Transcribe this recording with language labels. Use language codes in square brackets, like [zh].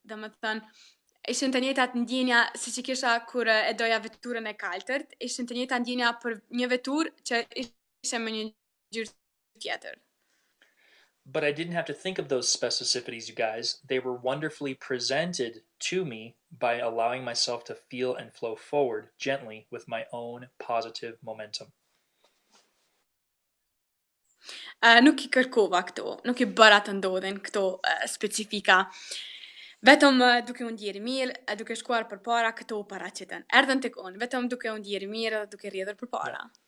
[sq] Domethënë, ishin të njëjtat ndjenja siç i kisha kur e doja veturën e kaltërt, ishin të njëjta ndjenja për një veturë që ishte me një ngjyrë tjetër. [en] But I didn't have to think of those specificities, you guys. They were wonderfully presented to me by allowing myself to feel and flow forward gently with my own positive momentum. [sq] Nuk i kërkova këto, nuk i bëra të ndodhin këto specifika. Vetëm duke unë ndjerë mirë, duke shkuar përpara këto paraqiten. Erdhën tek unë, vetëm duke unë ndjerë mirë, duke rrjedhur përpara.